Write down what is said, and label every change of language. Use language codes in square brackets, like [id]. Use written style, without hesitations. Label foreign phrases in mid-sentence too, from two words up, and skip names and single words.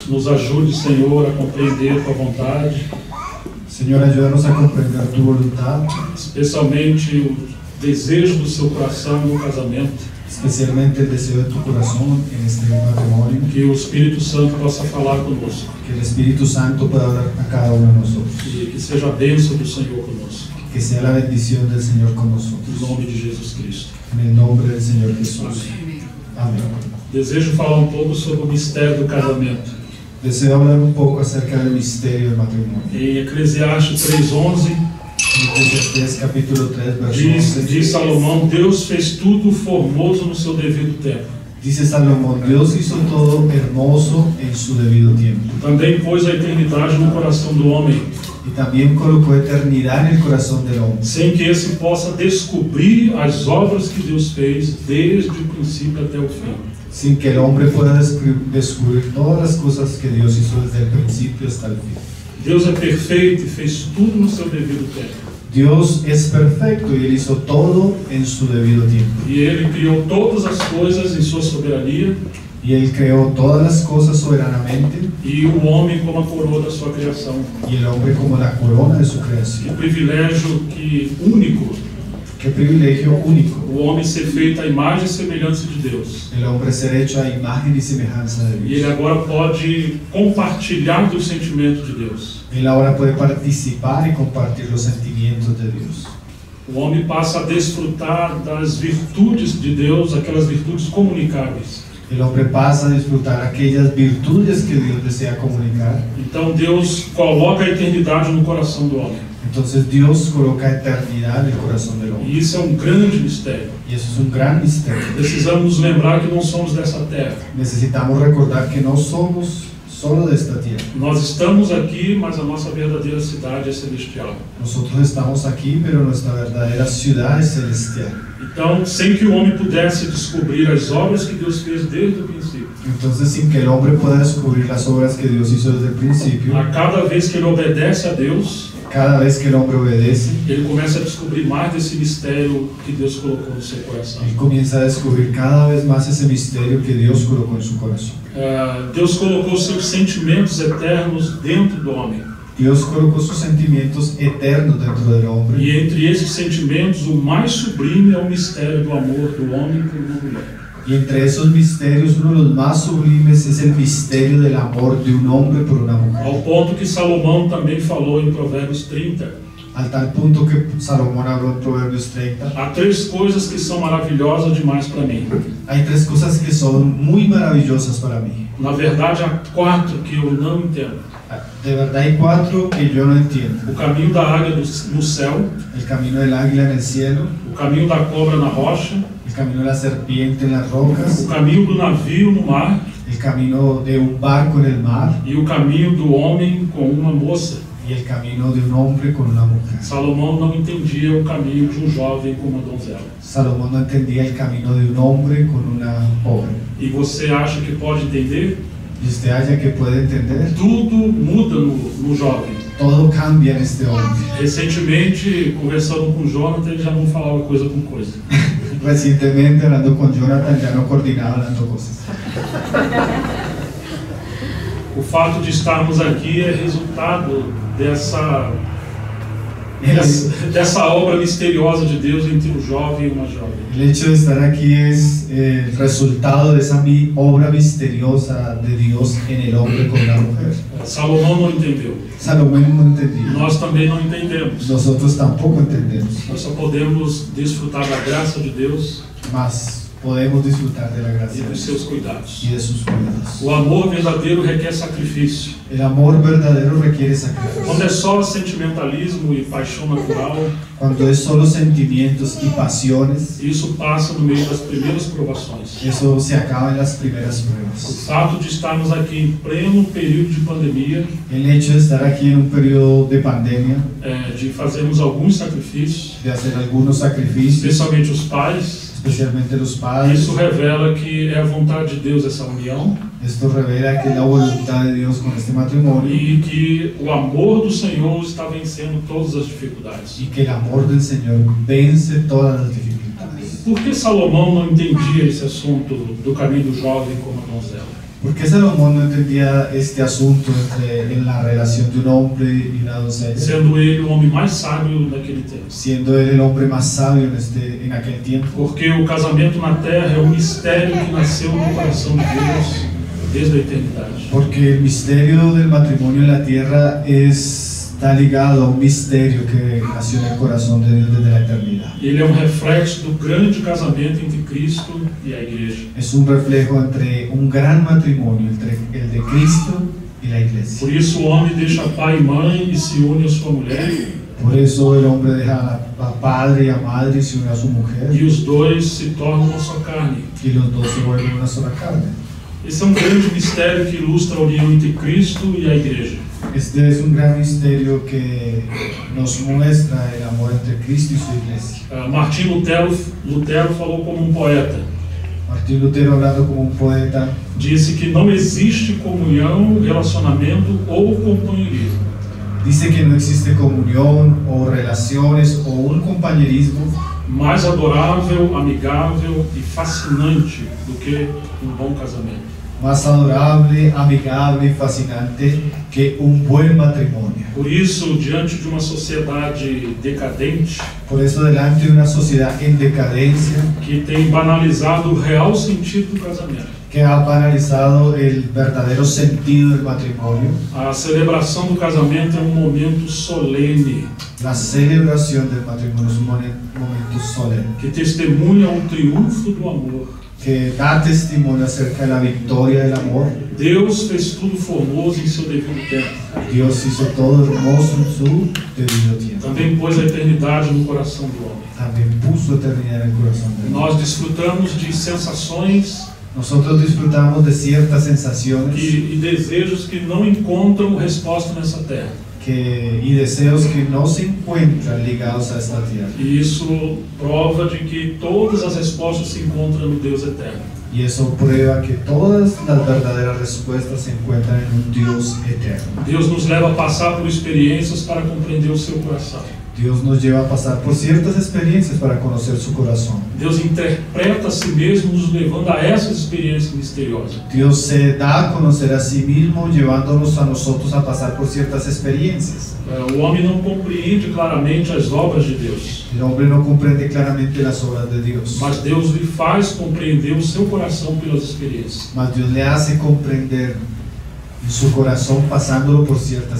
[pt] Nos ajude, Senhor, a compreender Tua vontade. [es] Señor, ayúdanos a comprender tu voluntad, [pt] Especialmente o desejo do seu coração no casamento. [es] especialmente el deseo de tu corazón en este matrimonio. [pt] Que o Espírito Santo possa falar conosco. [es] Que el Espíritu Santo pueda hablar a cada uno de nosotros. [pt] E que seja a bênção do Senhor conosco. [es] Que sea la bendición del Señor con [pt] Em [es] nosotros. [pt] nome de Jesus Cristo. [es] En el nombre del Señor Jesús. [pt] Amém. [es] Amén. [pt] Desejo falar um pouco sobre o mistério do casamento. [es] Deseo hablar un poco acerca del misterio del matrimonio. [pt] Em Eclesiastes 3:11, [es] En Eclesiastés capítulo 3, [pt] verso diz 11. Salomão: Deus fez tudo formoso no seu devido tempo. [es] Dice Salomón, Dios hizo todo hermoso en su debido tiempo. [pt] Também pôs a eternidade no coração do homem, [es] Y también colocó eternidad en el corazón del hombre, [pt] sem que esse possa descobrir as obras que Deus fez desde o princípio até o fim. [es] sin que el hombre pueda descubrir todas las cosas que Dios hizo desde el principio hasta el fin. [pt] Deus é perfeito e fez tudo no seu devido tempo. [es] Dios es perfecto y Él hizo todo en su debido tiempo. [pt] E Ele criou todas as coisas em sua soberania, [es] Y Él creó todas las cosas soberanamente [pt] e o homem como a coroa da sua criação. [es] y el hombre como la corona de su [pt] Que [es] creación. [pt] privilégio único, [es] Qué privilegio único, [pt] o homem ser feito à imagem e semelhança de Deus. [es] el hombre ser hecho a imagen y semejanza de [pt] E ele [es] Dios. [pt] agora pode compartilhar dos sentimentos de Deus. [es] Él ahora puede participar y compartir los sentimientos de Dios. [pt] O homem passa a desfrutar das virtudes de Deus, aquelas virtudes comunicáveis. [es] El hombre pasa a disfrutar aquellas virtudes que Dios desea comunicar. [pt] Então Deus coloca a eternidade no coração do homem. [es] Entonces Dios coloca eternidad en el corazón del hombre. [pt] E isso é um grande mistério. [es] Y eso es un gran misterio. [pt] Precisamos nos lembrar que não somos dessa terra. [es] Necesitamos recordar que no somos solo de esta tierra. [pt] Nós estamos aqui, mas a nossa verdadeira cidade é celestial. [es] Nosotros estamos aquí, pero nuestra verdadera ciudad es celestial. [pt] Então, sem que o homem pudesse descobrir as obras que Deus fez desde o princípio, [es] Entonces, sin que el hombre pueda descubrir las obras que Dios hizo desde el principio, [pt] a cada vez que ele obedece a Deus, [es] cada vez que el hombre obedece, [pt] ele começa a descobrir mais desse mistério que Deus colocou no seu coração. [es] él comienza a descubrir cada vez más ese misterio que Dios colocó en su corazón. [pt] Deus colocou seus sentimentos eternos dentro do homem. [es] Dios colocó sus sentimientos eternos dentro del hombre. [pt] E entre esses sentimentos, o mais sublime é o mistério do amor do homem por uma mulher. [es] Y entre esos misterios, uno de los más sublimes es el misterio del amor de un hombre por una mujer. [pt] Ao ponto que Salomão também falou em Provérbios 30. [es] Al tal punto que Salomón habló en Proverbios 30. [pt] Há três coisas que são maravilhosas demais para mim. [es] Hay tres cosas que son muy maravillosas para mí. [pt] Na verdade, há quatro que eu não entendo. [es] De verdad hay cuatro que yo no entiendo. [pt] O caminho da águia no céu, [es] El camino del águila en el cielo, [pt] o caminho da cobra na rocha, [es] el camino de la serpiente en las rocas, [pt] o caminho do navio no mar [es] el camino de un barco en el mar [pt] e o caminho do homem com uma moça. [es] y el camino de un hombre con una mujer. [pt] Salomão não entendia o caminho de um jovem com uma donzela. [es] Salomón no entendía el camino de un hombre con una joven. [pt] E você acha que pode entender? [es] Y usted haya que puede entender, [pt] Tudo muda no jovem. [es] todo cambia en este hombre. [pt] Recentemente, conversando com o Jonathan, ele já não falava coisa com coisa. [es] Recientemente, hablando con Jonathan, ya no coordinaba las dos cosas. [pt] O fato de estarmos aqui é resultado dessa obra misteriosa de Deus entre um jovem e uma jovem. [es] El hecho de estar aquí es el resultado de esa obra misteriosa de Dios en el hombre con la mujer. [pt] Salomão não entendeu. [es] Salomón no entendía. [pt] Nós também não entendemos. [es] Nosotros tampoco entendemos, [pt] Nós só podemos desfrutar da graça de Deus [es] mas podemos disfrutar de la [pt] e [es] gracia de [pt] dos [es] Dios [pt] seus cuidados. [es] y de sus cuidados. [pt] O amor verdadeiro requer sacrifício. [es] El amor verdadero requiere sacrificio. [pt] Quando é só sentimentalismo e paixão natural, [es] Cuando es solo sentimientos y pasiones, [pt] isso passa no meio das primeiras provações. [es] eso se acaba en las primeras [pt] O [es] pruebas. [pt] fato de estarmos aqui em pleno período de pandemia, [es] El hecho de estar aquí en un periodo de pandemia, [pt] de fazermos alguns sacrifícios, [es] de hacer algunos sacrificios, [pt] especialmente os pais, [es] especialmente los padres, [pt] isso revela que é a vontade de Deus essa união [es] esto revela que es la voluntad de Dios con este matrimonio [pt] e que o amor do Senhor está vencendo todas as dificuldades. [es] y que el amor del Señor vence todas las dificultades. [pt] Por que Salomão não entendia esse assunto do caminho do jovem como a donzela? [es] ¿Por qué Salomón no entendía este asunto en la relación de un hombre y una doncella? [pt] sendo ele o homem mais sábio daquele tempo. [es] Siendo él el hombre más sabio en aquel tiempo. [pt] Porque o casamento na terra é um mistério que nasceu no coração de Deus desde a eternidade. [es] Porque el misterio del matrimonio en la tierra está ligado a un misterio que nació en el corazón de Dios desde la eternidad. [pt] Ele é um reflexo do grande casamento entre Cristo e a igreja. [es] Es un reflejo entre un gran matrimonio, entre el de Cristo y la iglesia. [pt] Por isso o homem deixa pai e mãe e se une à sua mulher, [es] Por eso el hombre deja a padre y a madre y se une a su mujer, [pt] e os dois se tornam uma só carne. [es] y los dos se vuelven una sola carne. [pt] Esse é um grande mistério que ilustra a união entre Cristo e a igreja. [es] Este es un gran misterio que nos muestra el amor entre Cristo y su iglesia. [pt] Martim Lutero falou como um poeta. [es] Martín Lutero, hablando como un poeta, [pt] Disse que não existe comunhão, relacionamento ou companheirismo [es] dice que no existe comunión o relaciones o un compañerismo [pt] mais adorável, amigável e fascinante do que um bom casamento. [es] más adorable, amigable y fascinante que un buen matrimonio. [pt] Por isso, diante de uma sociedade decadente, [es] Por eso, delante de una sociedad en decadencia [pt] que tem banalizado o real sentido do casamento, [es] que ha banalizado el verdadero sentido del matrimonio, [pt] a celebração do casamento é um momento solene, [es] la celebración del matrimonio es un momento solemne [pt] que testemunha o triunfo do amor. [es] que da testimonio acerca de la victoria del amor. [pt] Deus fez tudo formoso em seu devido tempo. [es] Dios hizo todo hermoso en su debido tiempo. [pt] Também pôs a eternidade no coração do homem. [es] También puso eternidad en el corazón del hombre. [pt] Nós desfrutamos de sensações [es] Nosotros disfrutamos de ciertas sensaciones [pt] e desejos que não encontram resposta nessa terra. [es] y deseos que no se encuentran ligados a esta tierra. [pt] E isso prova de que todas as respostas se encontram no Deus eterno. [es] Y eso prueba que todas las verdaderas respuestas se encuentran en un Dios eterno. [pt] Deus nos leva a passar por experiências para compreender o seu coração. [es] Dios nos lleva a pasar por ciertas experiencias para conocer su corazón. [pt] Deus interpreta a si mesmo, nos levando a essas experiências misteriosas. [es] Dios se da a conocer a sí mismo, llevándonos a nosotros a pasar por ciertas experiencias. [pt] O homem não compreende claramente as obras de Deus, [es] El hombre no comprende claramente las obras de Dios, [pt] mas Deus lhe faz compreender o seu coração pelas experiências. [es] mas Dios le hace comprender su corazón pasándolo por ciertas